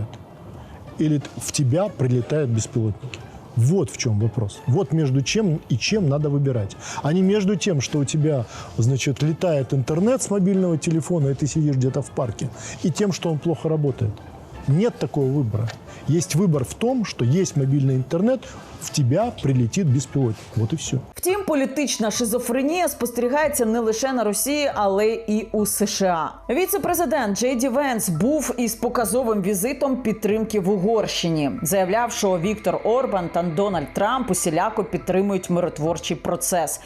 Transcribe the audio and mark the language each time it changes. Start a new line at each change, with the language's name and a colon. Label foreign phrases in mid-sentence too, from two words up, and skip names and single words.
Russian: Или в тебя прилетают беспилотники. Вот в чем вопрос. Вот между чем и чем надо выбирать. А не между тем, что у тебя, значит, летает интернет с мобильного телефона, и ты сидишь где-то в парке, и тем, что он плохо работает. Нет такого выбора. Есть выбор в том,
Ukrainian: що є мобільний інтернет, в тебе прилетить безпілотник. От і все. Втім, політична шизофренія спостерігається не лише на Росії, але і у США. Віце-президент Джей Ді Венс був із показовим візитом підтримки в Угорщині. Заявляв, що Віктор Орбан та Дональд Трамп усіляко підтримують миротворчий процес.